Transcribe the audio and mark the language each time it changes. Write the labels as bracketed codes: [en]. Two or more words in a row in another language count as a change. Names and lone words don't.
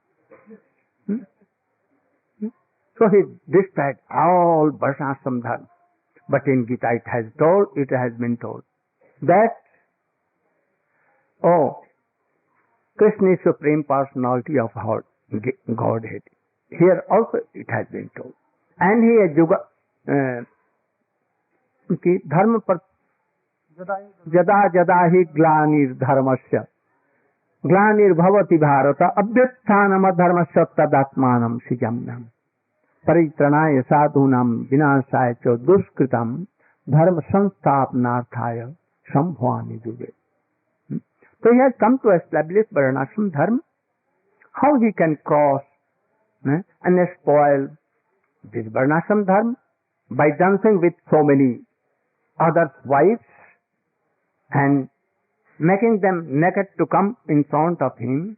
[en] So he destroyed all [sa] वर्णाश्रम धर्म. [en] But in Gita it has been told that, oh, Krishna is Supreme Personality of Godhead. Here also it has been told. And he [sa] कि धर्म पर जदा जदा ही ग्लानिर्धर्मस्य ग्लानिर्भवति भारत अभ्युत्थानम धर्मस्य तदात्मानं सृजम्यहम् परित्रणाय साधूनां विनाशाय च दुष्कृतं धर्म संस्थापनार्थाय संभवामि युगे. [en] So he has come to establish [sa] वर्णाश्रम धर्म. [en] How he can cross and spoil this [sa] वर्णाश्रम धर्म? [en] By dancing with so many others' wives and making them naked to come in front of him.